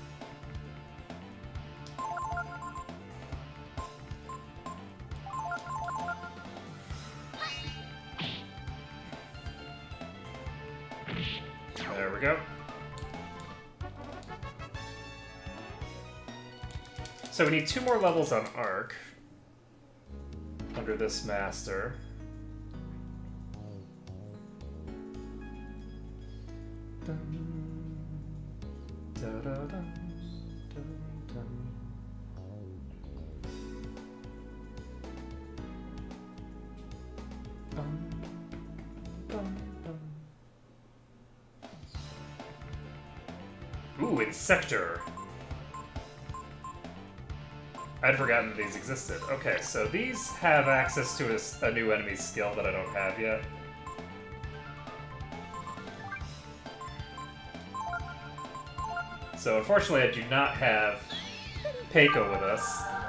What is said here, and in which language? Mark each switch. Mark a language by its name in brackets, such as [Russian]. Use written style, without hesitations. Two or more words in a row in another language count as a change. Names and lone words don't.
[English] There we go. So we need 2 more levels on Arc under this master. Dun, da, da, dun, dun, dun. Bum, bum, bum. Ooh, Insector. I'd forgotten that these existed. Okay, so these have access to a new enemy skill that I don't have yet. So unfortunately, I do not have Peiko with us.